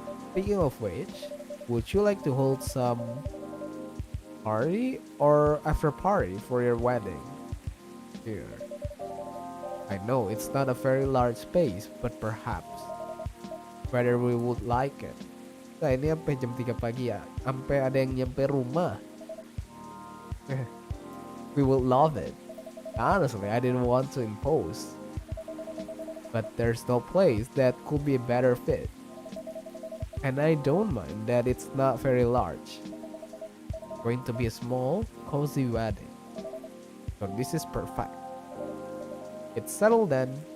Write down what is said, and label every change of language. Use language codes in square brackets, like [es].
[en] Speaking of which, would you like to hold some party or after party for your wedding? Here. I know it's not a very large space, but perhaps. Whether we would like it. [id] Nah, ini sampai jam 3 pagi ya. Sampai ada yang nyampe rumah. [en] We will love it. Honestly, I didn't want to impose. But there's no place that could be a better fit. And I don't mind that it's not very large. Going to be a small, cozy wedding. So this is perfect. It's settled then.